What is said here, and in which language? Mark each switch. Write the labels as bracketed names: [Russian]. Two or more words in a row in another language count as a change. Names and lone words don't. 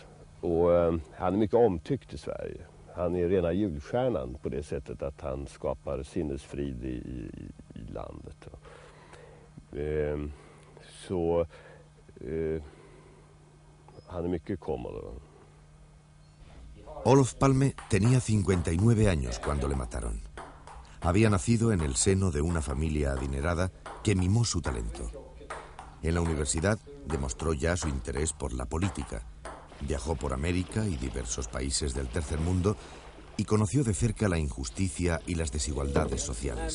[Swedish] Och han är mycket omtyckt i Sverige. Han är rena julstjärnan på det sättet att han skapar sinnesfrid i landet. Så han är mycket cómodo. [Spanish] Olof Palme tenía 59 años cuando le mataron. Había nacido en el seno de una familia adinerada que mimó su talento. En la universidad demostró ya su interés por la política. Viajó por América y diversos países del tercer mundo y conoció de cerca la injusticia y las desigualdades sociales.